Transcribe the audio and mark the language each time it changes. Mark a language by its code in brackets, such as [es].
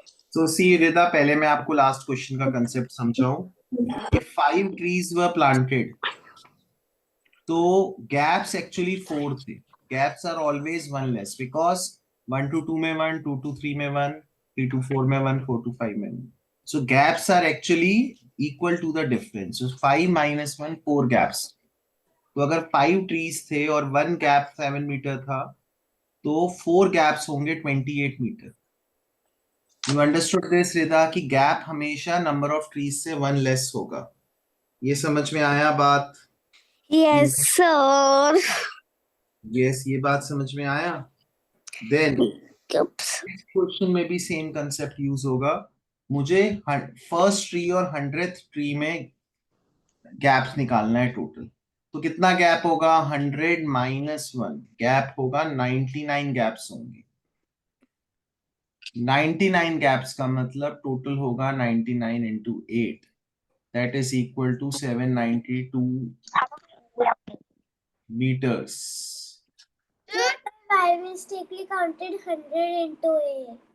[hi] So see रिदा, पहले मैं आपको लास्ट क्वेश्चन का कंसेप्ट समझाऊं। [en] If 5 trees were planted, तो gaps actually 4 थे। Gaps are always 1 less because 1 to 2 में 1, 2 to 3 में 1, 3 to 4 में 1, 4 to 5 में 1. So gaps are actually equal to the difference. So 5 minus 1, 4 gaps. [hi] तो अगर 5 trees थे और 1 gap 7 मीटर था, तो 4 gaps होंगे 28 मीटर। [en] You understood this [hi] रिदा कि गैप हमेशा नंबर ऑफ ट्रीज से 1 लेस होगा। ये समझ में आया बात? [en] Yes sir. [hi] Yes, ये बात समझ में आया। [en] Then Oops. [hi] क्वेश्चन में भी सेम कंसेप्ट यूज होगा। मुझे फर्स्ट ट्री और 100th ट्री में गैप्स निकालना है टोटल। तो कितना गैप होगा? 100 माइनस 1 गैप होगा 99 गैप्स होंगे। 99 गैप्स का मतलब टोटल होगा 99 into 8 [en] that is equal to 792 meters. I mistakenly counted 100 into 8.